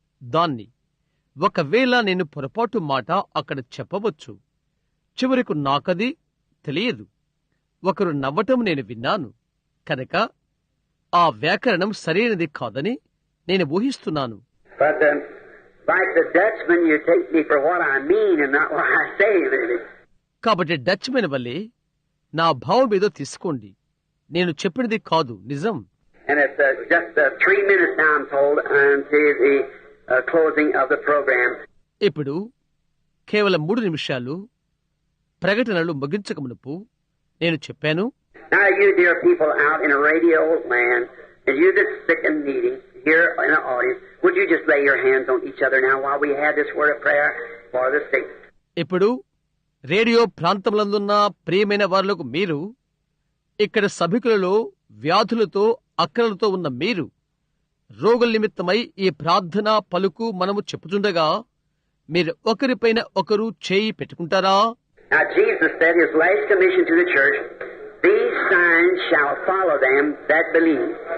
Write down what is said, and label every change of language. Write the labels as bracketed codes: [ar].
[te] దాన్ని ఒకవేళ నేను పొరపాటు మాట అక్కడ చెప్పవచ్చు. చివరకు నాకది తెలియదు. ఒకరు నవ్వటం నేను విన్నాను. కనుక ఆ వ్యాకరణం సరైనది కాదని నేను ఊహిస్తున్నాను. [en] But like the Dutchman, you take me for what I mean and not what I say, really. [te] కాబట్టి డచ్ మెన్ వల్లే నా భావం ఏదో తీసుకోండి, నేను చెప్పినది కాదు నిజం. [en] And it's just 3 minutes now, I'm told, until the closing of the program. [te] ఇప్పుడు కేవలం 3 నిమిషాలు ప్రకటనలు ముగించక మునుపు నేను చెప్పాను. [en] Now you dear people out in a radio land, and you that's sick and needy here in the audience, would you just lay your hands on each other now while we have this word of prayer for the sick? [te] ఇప్పుడు radio ప్రాంతములందున్న ప్రియమైన వారులకు, మీరు ఇక్కడ సభికులలో వ్యాధులతో అక్కరలతో ఉన్న మీరు, రోగుల నిమిత్తమై ఈ ప్రార్థన పలుకు మనము చెప్పుచుండగా మీరు ఒకరిపైన ఒకరు చేయి పెట్టుకుంటారా? [en] Now Jesus said his last commission to the church, these signs shall follow them that believe.